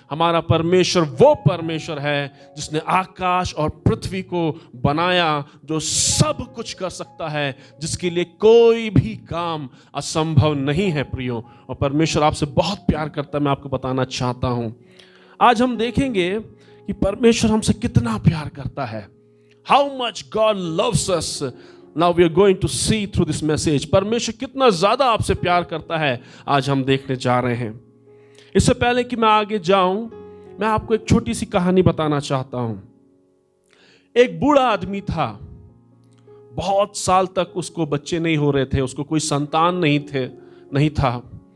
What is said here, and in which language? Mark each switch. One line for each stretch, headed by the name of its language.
Hindi: हमारा परमेश्वर वो परमेश्वर है जिसने आकाश और पृथ्वी को बनाया, जो सब कुछ कर सकता है, जिसके लिए कोई भी काम असंभव नहीं है। प्रियो, और परमेश्वर आपसे बहुत प्यार करता है, मैं आपको बताना चाहता हूँ। आज हम देखेंगे कि परमेश्वर हमसे कितना प्यार करता है।
English: How much God loves us. Now we are going to see through this message.
Hindi: परमेश्वर कितना ज़्यादा आपसे प्यार करता है, आज हम देखने जा रहे हैं। इससे पहले कि मैं आगे जाऊं, मैं आपको एक छोटी सी कहानी बताना चाहता हूं। एक बूढ़ा आदमी था, बहुत साल तक उसको बच्चे नहीं हो रहे थे, उसको कोई संतान नहीं था।